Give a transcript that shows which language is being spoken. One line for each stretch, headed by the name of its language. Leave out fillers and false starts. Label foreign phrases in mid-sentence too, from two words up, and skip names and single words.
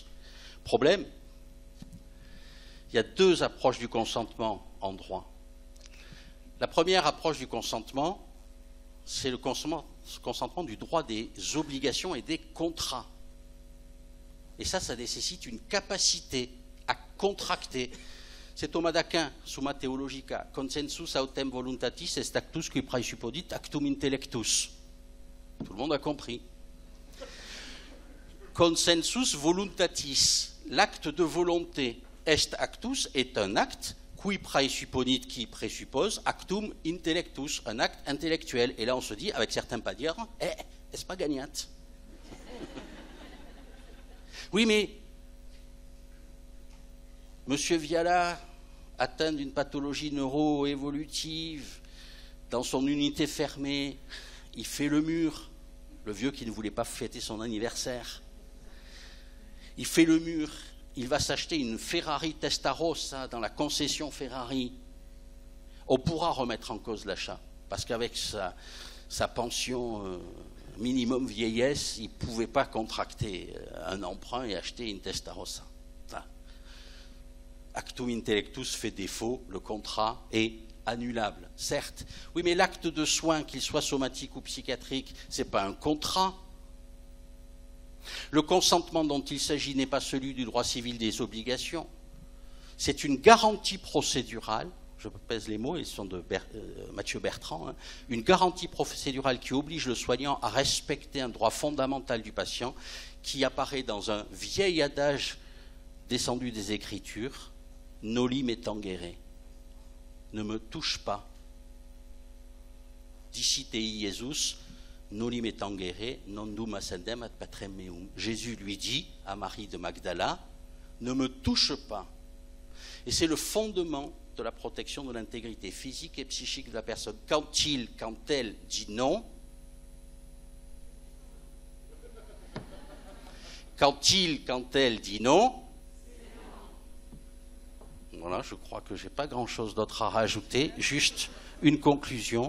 French: Problème, il y a deux approches du consentement en droit. La première approche du consentement, c'est le consentement du droit des obligations et des contrats. Et ça nécessite une capacité à contracter. C'est Thomas d'Aquin,
Latin: Summa Theologica, consensus autem voluntatis est actus qui praesupodit actum intellectus.
French: Tout le monde a compris.
Latin: Consensus voluntatis,
French: l'acte de volonté,
Latin: est actus
French: est un acte qui praesupponit, qui présuppose,
Latin: actum intellectus,
French: un acte intellectuel. Et là, on se dit, avec certains pas dire, est-ce pas gagnant? Oui, mais Monsieur Viala, atteint d'une pathologie neuro-évolutive, dans son unité fermée, il fait le mur, le vieux qui ne voulait pas fêter son anniversaire. Il fait le mur, il va s'acheter une Ferrari Testarossa dans la concession Ferrari. On pourra remettre en cause l'achat, parce qu'avec sa pension minimum vieillesse, il ne pouvait pas contracter un emprunt et acheter une Testarossa. Enfin,
Latin: actum intellectus
French: fait défaut, le contrat est annulable, certes. Oui, mais l'acte de soin, qu'il soit somatique ou psychiatrique, ce n'est pas un contrat, Le consentement dont il s'agit n'est pas celui du droit civil des obligations. C'est une garantie procédurale, je pèse les mots, ils sont de Mathieu Bertrand, hein, une garantie procédurale qui oblige le soignant à respecter un droit fondamental du patient qui apparaît dans un vieil adage descendu des Écritures, «
Latin: Noli me tangere »,
French: ne me touche pas.
Latin: Dicitei Jesus, noli me tangere, non dum ascendem ad patrem meum.
French: Jésus lui dit à Marie de Magdala, ne me touche pas. Et c'est le fondement de la protection de l'intégrité physique et psychique de la personne. Quand elle dit non, quand elle dit non, voilà, je crois que je n'ai pas grand-chose d'autre à rajouter, juste une conclusion.